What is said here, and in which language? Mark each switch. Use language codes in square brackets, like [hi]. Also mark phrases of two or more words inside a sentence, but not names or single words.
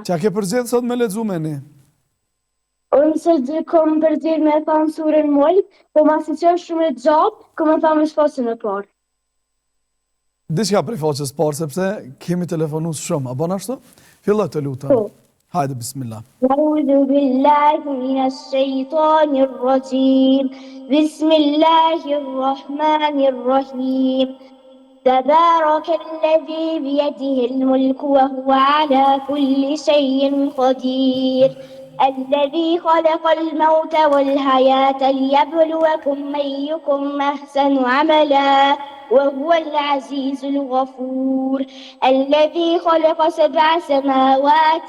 [sq] Qa ke përzgjedhë sot me lexu me ne? Unë se gjë kom përzgjedhë me thamë surën Mulk, po masi që është shumë e gjatë, kom e thamë shfaqën e parë. Diçka prej faqes parë, sepse kemi telefonus shumë. A bon ashtu? Filloj të lutem. Hajde, bismillah. [ar] أعوذ بالله من الشيطان الرجيم. بسم الله الرحيم. تبارك الذي بيده الملك وهو على كل شيء قدير الذي خلق الموت والحياة ليبلوكم أيكم أحسن عملا وهو العزيز الغفور الذي خلق 7 سماوات